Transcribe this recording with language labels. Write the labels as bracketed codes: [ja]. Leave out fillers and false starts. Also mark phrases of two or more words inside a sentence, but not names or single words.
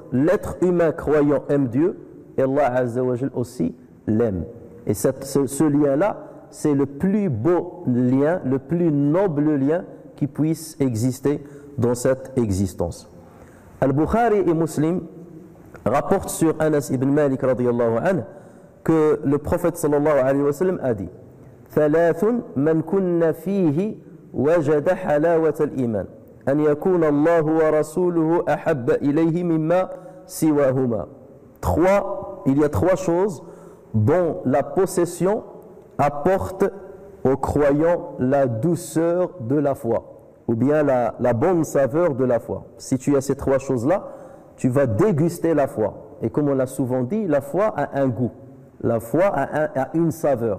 [fr] L'être humain croyant aime Dieu et Allah [ar] عز وجل [fr] aussi l'aime. Et ce lien-là, c'est le plus beau lien, le plus noble lien qui puisse exister dans cette existence. Al-Bukhari et Muslim rapportent sur Anas ibn Malik [ar] رضي الله عنه [fr] que le prophète [ar] صلى الله عليه وسلم [fr] a dit [ar] ثلاث من كن فيه وجد حلاوة الإيمان أن يكون الله ورسوله أحب إليه مما سواهما. [fr] Il y a trois choses dont la possession apporte aux croyants la douceur de la foi, ou bien la bonne saveur de la foi. Si tu as ces trois choses-là, tu vas déguster la foi. Et comme on l'a souvent dit, la foi a un goût, la foi a une saveur.